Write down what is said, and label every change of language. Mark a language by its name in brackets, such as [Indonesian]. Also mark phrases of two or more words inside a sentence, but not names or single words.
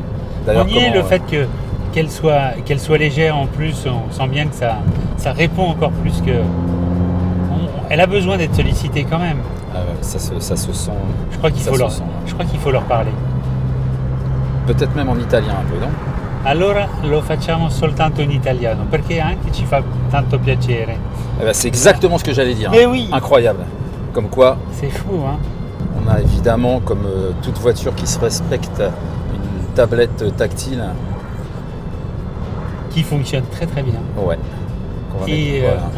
[French] On y est, le fait qu'elle soit légère en plus, on sent bien que ça répond encore plus que... Elle a besoin d'être sollicitée quand même. Ça se sent. Je crois qu'il faut leur parler. Peut-être même en italien un peu, non? [Italian] Allora lo facciamo soltanto in italiano, perché anche ci fa tanto piacere. [French] C'est exactement ce que j'allais dire. Mais oui. Incroyable. Comme quoi, C'est fou, hein. on a évidemment, comme toute voiture qui se respecte, une tablette tactile. Qui fonctionne très très bien. Ouais. Qu'on va Et mettre, voilà.